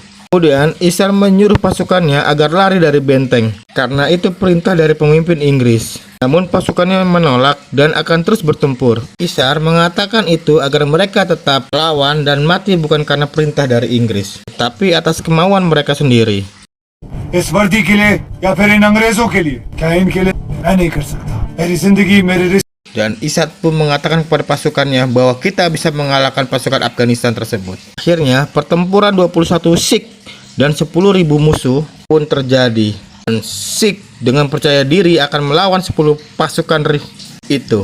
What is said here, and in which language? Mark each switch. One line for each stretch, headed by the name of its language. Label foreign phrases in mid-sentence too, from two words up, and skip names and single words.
Indonesian: Kemudian Ishar menyuruh pasukannya agar lari dari benteng karena itu perintah dari pemimpin Inggris. Namun pasukannya menolak dan akan terus bertempur. Ishar mengatakan itu agar mereka tetap lawan dan mati bukan karena perintah dari Inggris, tapi atas kemauan mereka sendiri.
Hindi: इस वर्दी के लिए या फिर इन अंग्रेजों के लिए क्या इनके लिए मैं नहीं कर सकता मेरी जिंदगी मेरे रिश्ते.
Indonesian: Dan Ishar pun mengatakan kepada pasukannya bahwa kita bisa mengalahkan pasukan Afghanistan tersebut. Akhirnya pertempuran 21 Sikh dan 10.000 musuh pun terjadi. Dan Sikh dengan percaya diri akan melawan 10 pasukan itu.